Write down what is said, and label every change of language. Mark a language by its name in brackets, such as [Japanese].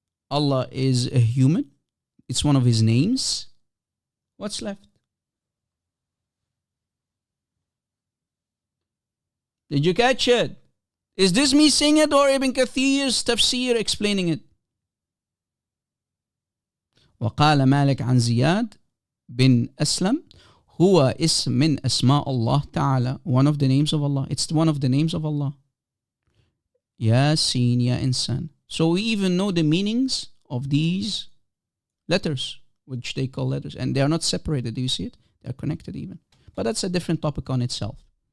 [English] Allah is a human. It's one of his names. What's left? Did you catch it? Is this me saying it or Ibn Kathir's tafsir explaining it? [Arabic] وقال مالك عن زياد بن أسلم هو اسم من أسماء الله تعالى. [English] One of the names of Allah. It's one of the names of Allah. Yasin, Ya Insan. So we even know the meanings of these letters, which they call letters. And they are not separated. Do you see it? They are connected even. But that's a different topic on itself.